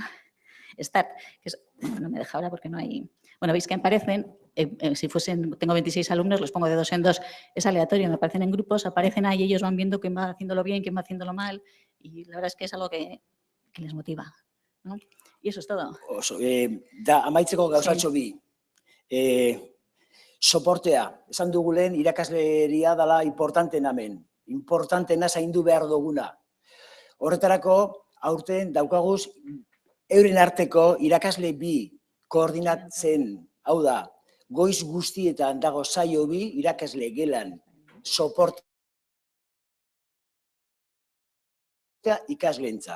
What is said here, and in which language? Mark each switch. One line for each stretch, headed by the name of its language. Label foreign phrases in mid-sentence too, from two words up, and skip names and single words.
Spanish: Start, que no me deja ahora porque no hay... Bueno, veis que aparecen, tengo 26 alumnos, los pongo de 2 en 2, es aleatorio, me aparecen en grupos, aparecen ahí, ellos van viendo quién va haciéndolo bien, quién va haciéndolo mal, y la verdad es que es algo que les motiva, ¿no? Y eso es todo.
Basque: Amaitzeko gauzatxo bi. Soportea, esan dugu lehen irakasleria dela importanten hemen. importantena zaindu behar duguna. Horretarako, aurten daukaguz, euren arteko irakasle bi koordinatzen, hau da, goiz guztietan dago saio bi irakasle gelan soportea ikasleentzat.